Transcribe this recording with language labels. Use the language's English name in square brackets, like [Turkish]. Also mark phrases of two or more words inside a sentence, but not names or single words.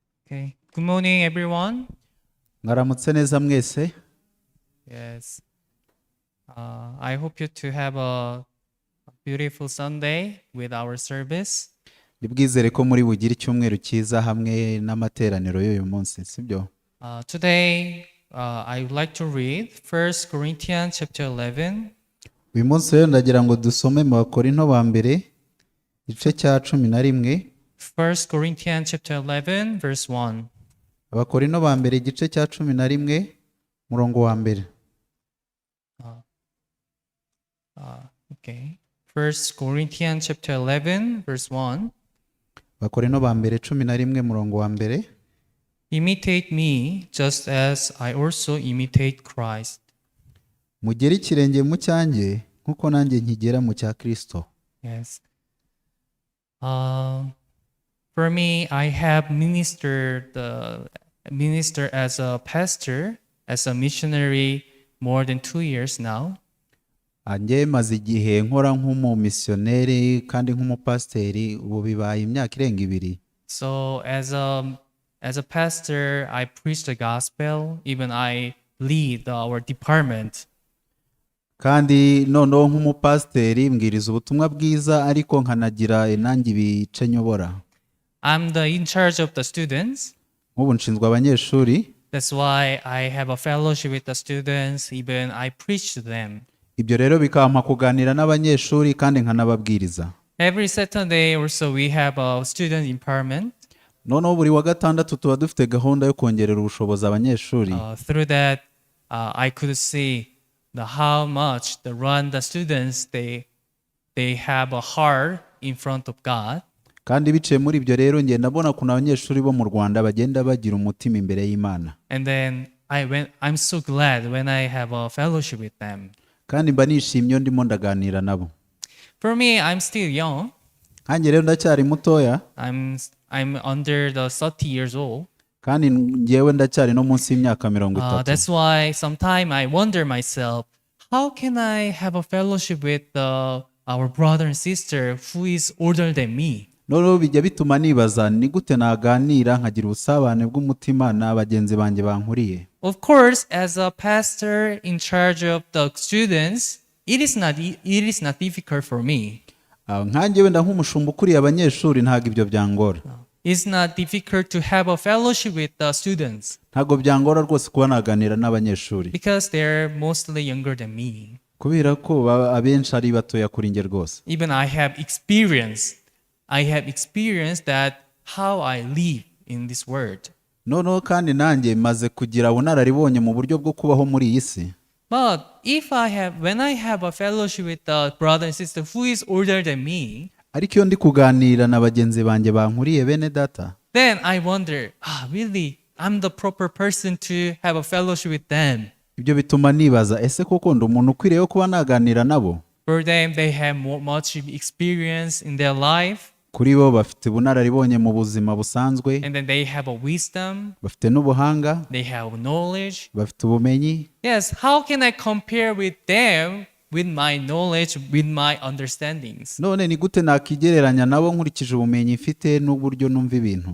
[English] Okay. Good morning, everyone. [Kinyarwanda] Mwaramutse neza mwese. [English] Yes. I hope you to have a beautiful Sunday with our service. [Kinyarwanda] Ndibwizere ko muri bugire icyumweru cyiza hamwe n'amateraniro y'uyu munsi, sibyo? [English] Today, I would like to read 1 Corinthians chapter 11. [Kinyarwanda] Uyu munsi rero ndagira ngo dusome mu Bakorinto ba mbere igice cya 11. [English] 1 Corinthians chapter 11 verse 1. [Kinyarwanda] Abakorinto ba mbere igice cya 11 murongo wa mbere. [English] Okay. 1 Corinthians chapter 11 verse 1. [Kinyarwanda] Abakorinto ba mbere 11 murongo wa mbere. [English] Imitate me just as I also imitate Christ. [Kinyarwanda] Mugere ikirenge mu cyanjye nkuko nanjye nkigera mu cya Kristo. [English] Yes. For me, I have ministered as a pastor, as a missionary more than 2 years now. [Kinyarwanda] Anjye maze igihe nkora nk'umumisiyoneri kandi nk'umupasiteri ubu bibaye imyaka irenga 2. [English] So as a pastor, I preach the gospel. Even I lead our department. [Kinyarwanda] Kandi noneho nk'umupasiteri mbwiriza ubutumwa bwiza ariko nkanagira nanjye ibice nyobora. [English] I'm in charge of the students. [Kinyarwanda] Nk'ubu nshinzwe abanyeshuri. [English] That's why I have a fellowship with the students. Even I preach to them. [Kinyarwanda] Ibyo rero bikampa kuganira n'abanyeshuri kandi nkanababwiriza. [English] Every Saturday or so we have a student empowerment. [Kinyarwanda] Noneho buri wa gatandatu tuba dufite gahunda yo kongerera ubushobozi abanyeshuri. [English] Through that, I could see how much the Rwanda students they have a heart in front of God. [Kinyarwanda] Kandi biciye muri ibyo rero ngenda mbona kuna abanyeshuri bo mu Rwanda bagenda bagira umutima imbere y'Imana. [English] And then I'm so glad when I have a fellowship with them. [Kinyarwanda] Kandi mba nishimye ndimo ndaganira nabo. [English] For me, I'm still young. [Kinyarwanda] Hanjye rero ndacyari mutoya. [English] I'm under the 30 years old. [Kinyarwanda] Kandi ngewe ndacyari no munsi y'imyaka 30. [English] That's why sometimes I wonder myself, how can I have a fellowship with our brother and sister who is older than me? [Kinyarwanda] Noneho bijya bituma nibaza ni gute naganira nkagira ubusabane bw'umutima n'abagenzi banjye bankuriye. [English] Of course, as a pastor in charge of the students, it is not difficult for me. [Kinyarwanda] Nkanjye wenda nk'umushumba ukuriye abanyeshuri ntago ibyo byangora. [English] It's not difficult to have a fellowship with the students. [Kinyarwanda] Ntago byangora rwose kuba naganira n'abanyeshuri. [English] Because they're mostly younger than me. [Kinyarwanda] Kubera ko abenshi ari batoya kuri nge rwose. [English] Even I have experienced that how I live in this world. [Kinyarwanda] Noneho kandi nanjye maze kugira ubunararibonye mu buryo bwo kubaho muri iyi si. [English] But when I have a fellowship with the brother and sister who is older than me, [Kinyarwanda] ariko iyo ndi kuganira na bagenzi banjye bankuriye bene data, [English] then I wonder, really, I'm the proper person to have a fellowship with them. [Kinyarwanda] Ibyo bituma nibaza ese koko ndi umuntu ukwiriye kuba naganira nabo. [English] For them, they have much experience in their life. [Kinyarwanda] Kuri bo bafite ubunararibonye mu buzima busanzwe. [English] And then they have a wisdom. [Kinyarwanda] Bafite n'ubuhanga. [English] They have knowledge. [Kinyarwanda] Bafite ubumenyi. [English] Yes, how can I compare with them with my knowledge, with my understandings? [Kinyarwanda] None ni gute nakigereranya nabo nkurikije ubumenyi mfite n'uburyo numva ibintu.